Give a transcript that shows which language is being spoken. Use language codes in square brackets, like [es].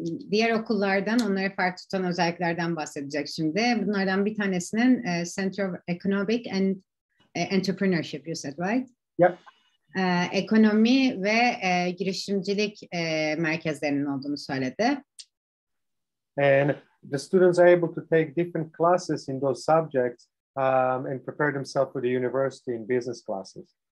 [tr] Diğer okullardan onları farklı tutan özelliklerden bahsedecek şimdi. Bunlardan bir tanesinin [en] Center of Economic and Entrepreneurship, you said, right? Yep. [tr] Ekonomi ve girişimcilik merkezlerinin olduğunu söyledi. [en] And the students are able to take different classes in those subjects and prepare themselves for the university in business classes.